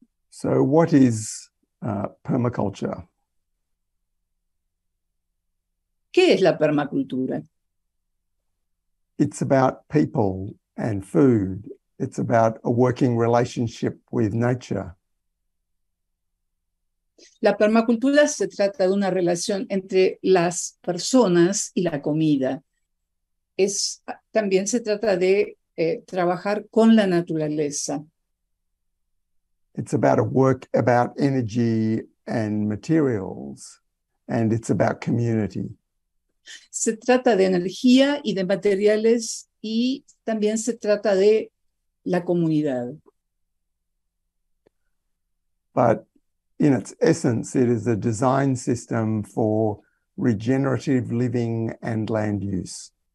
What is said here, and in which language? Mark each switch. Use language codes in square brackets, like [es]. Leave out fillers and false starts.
[en] So what is permaculture? [es] ¿Qué es la permacultura? [en] It's about people and food. It's about a working relationship with nature. [es] La permacultura se trata de una relación entre las personas y la comida. También se trata de trabajar con la naturaleza. [en] It's about about energy and materials, and it's about community. [es] Se trata de energía y de materiales y también se trata de la comunidad. [en] But in its essence, it is a design system for regenerative living and land use.